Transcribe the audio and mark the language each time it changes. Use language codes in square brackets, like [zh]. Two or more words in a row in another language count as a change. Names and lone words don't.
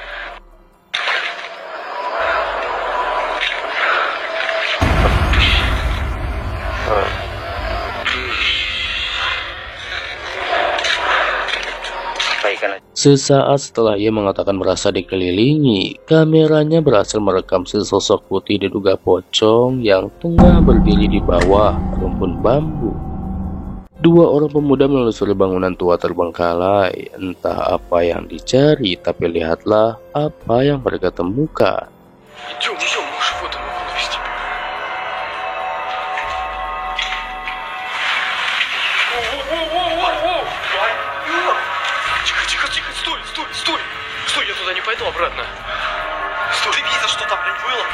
[id] Sesaat setelah ia mengatakan merasa dikelilingi, kameranya berhasil merekam sesosok putih diduga pocong yang tengah berdiri di bawah rumpun bambu. Dua orang pemuda menelusuri bangunan tua terbengkalai. Entah apa yang dicari, tapi lihatlah apa yang mereka temukan. [ru] Стой, я туда не пойду обратно. Стой, ты видел, что там было-то?